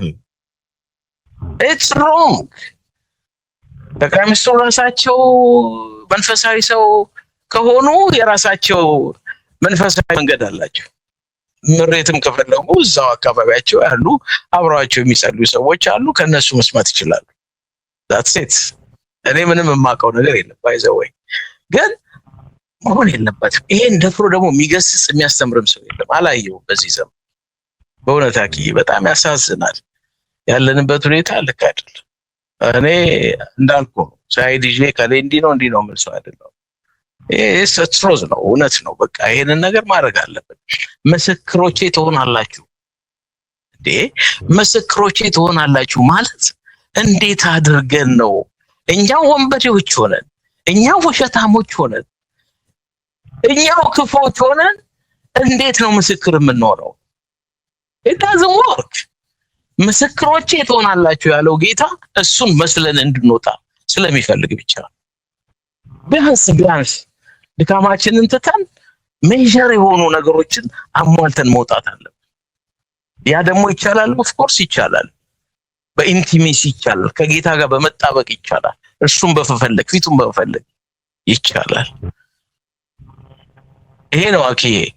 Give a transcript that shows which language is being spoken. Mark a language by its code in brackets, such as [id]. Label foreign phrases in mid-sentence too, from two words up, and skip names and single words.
[en] It's wrong። [am] ጠቅላይ ሚኒስትሩ ራሳቸው መንፈሳዊ ሰው ከሆኑ የራሳቸው መንፈሳዊ መንገድ አላቸው። ምሬትም ከፈለጉ እዛው አካባቢያቸው ያሉ አብረዋቸው የሚጸልዩ ሰዎች አሉ፣ ከነሱ መስማት ይችላሉ። [en] that's it። [am] እኔ ምንም የማውቀው ነገር የለም። ባይዘወይ ግን መሆን የለበትም። ይሄን ደፍሮ ደግሞ የሚገስጽ የሚያስተምርም ሰው የለም፣ አላየሁም በዚህ ዘመን። በእውነት አኪዬ በጣም ያሳዝናል። ያለንበት ሁኔታ ልክ አይደለም። እኔ እንዳልኩ ሳይድ ይዤ ከሌ እንዲህ ነው መልሶ አይደለም። ይሄ ስትሮዝ ነው፣ እውነት ነው። በቃ ይሄንን ነገር ማድረግ አለበት። ምስክሮቼ ትሆናላችሁ እንዴ? ምስክሮቼ ትሆናላችሁ ማለት እንዴት አድርገን ነው እኛው ወንበዴዎች ሆነን፣ እኛው ውሸታሞች ሆነን፣ እኛው ክፎች ሆነን እንዴት ነው ምስክር የምንሆነው? [en] it doesn't work። [am] ምስክሮቼ ትሆናላችሁ ያለው ጌታ እሱን መስለን እንድንወጣ ስለሚፈልግ ብቻ ቢያንስ ድካማችንን ትተን ሜጀር የሆኑ ነገሮችን አሟልተን መውጣት አለብን። ያ ደግሞ ይቻላል፣ [en] of course [am] ይቻላል። በኢንቲሜሲ ይቻላል፣ ከጌታ ጋር በመጣበቅ ይቻላል፣ እርሱን በመፈለግ ፊቱን በመፈለግ ይቻላል። ይሄ ነው አኪዬ።